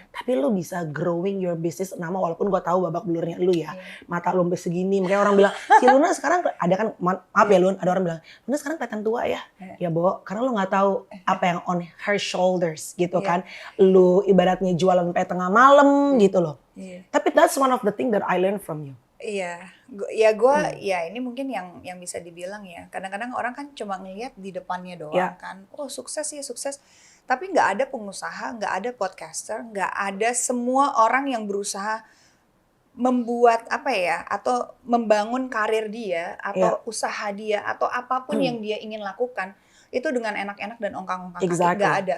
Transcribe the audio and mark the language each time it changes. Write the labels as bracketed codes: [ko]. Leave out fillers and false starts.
[id] Tapi lu bisa [en] growing your business [id] nama walaupun gue tahu babak belurnya lu ya. Mata lu sampai segini, makanya orang bilang, si Luna sekarang ada kan maaf ya Lun, ada orang bilang, Luna sekarang kelihatan tua ya. Ya Bo, karena lu nggak tahu apa yang [en] on her shoulders [id] gitu kan. Lu ibaratnya jualan sampai tengah malam gitu loh. Tapi [en] that's one of the thing that I learned from you. [id] Iya, ya ini mungkin yang bisa dibilang ya. Kadang-kadang orang kan cuma ngelihat di depannya doang kan. Oh sukses ya sukses. Tapi nggak ada pengusaha, nggak ada podcaster, nggak ada semua orang yang berusaha membuat apa ya, atau membangun karir dia, atau usaha dia, atau apapun yang dia ingin lakukan itu dengan enak-enak dan ongkang-ongkang kaki. Nggak ada.